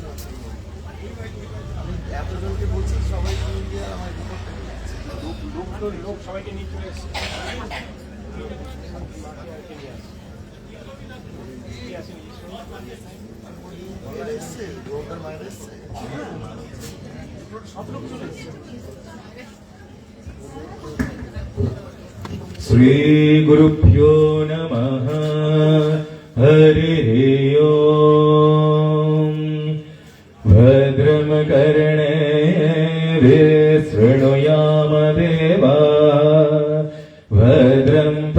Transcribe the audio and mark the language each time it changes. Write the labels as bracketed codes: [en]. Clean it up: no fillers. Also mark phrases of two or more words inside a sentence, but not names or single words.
[bn] আমি এতজনকে বলছি সবাই মিলে আমার লোক সবাইকে নিয়ে চলে এসছে মায়ের এসছে, রোগটার মায়ের এসছে। সব লোক চলে এসছে [sa] श्री गुरुभ्यो नमः हरिः ओम् भद्रं कर्णेभिः देवा भद्रं